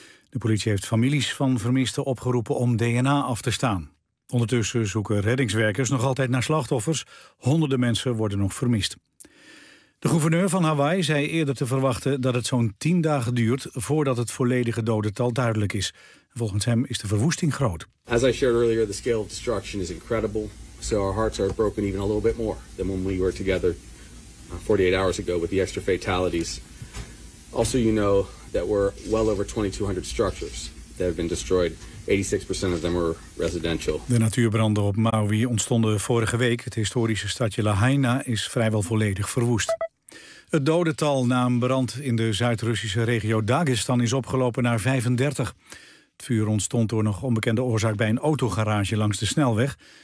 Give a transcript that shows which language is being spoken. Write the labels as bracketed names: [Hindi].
[Dutch] De politie heeft families van vermisten opgeroepen om DNA af te staan. Ondertussen zoeken reddingswerkers nog altijd naar slachtoffers. Honderden mensen worden nog vermist. De gouverneur van Hawaï zei eerder te verwachten dat het zo'n 10 dagen duurt voordat het volledige dodental duidelijk is. Volgens hem is de verwoesting groot. [English] As I shared earlier, the scale of destruction is incredible. So our hearts are broken even a little bit more than when we were together 48 hours ago with the extra fatalities. Also, you know that we're well over 2200 structures that have been destroyed. 86% of them were residential. [Dutch] De natuurbranden op Maui ontstonden vorige week. Het historische stadje Lahaina is vrijwel volledig verwoest. Het dodental na een brand in de Zuid-Russische regio Dagestan is opgelopen naar 35. Het vuur ontstond door nog onbekende oorzaak bij een autogarage langs de snelweg.